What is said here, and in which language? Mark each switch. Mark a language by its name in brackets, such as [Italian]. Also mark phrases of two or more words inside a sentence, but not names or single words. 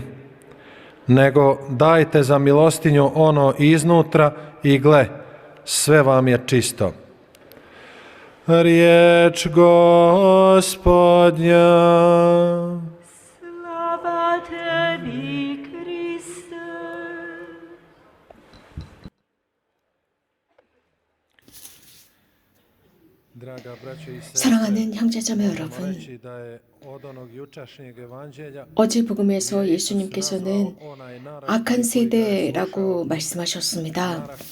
[Croatian] Nego dajte za milostinju ono iznutra i gle, sve vam je čisto. Riječ Gospodnja. Slava tebi, Kriste. [Korean] 사랑하는 형제자매 여러분, 어제 복음에서 예수님께서는 악한 세대라고 말씀하셨습니다.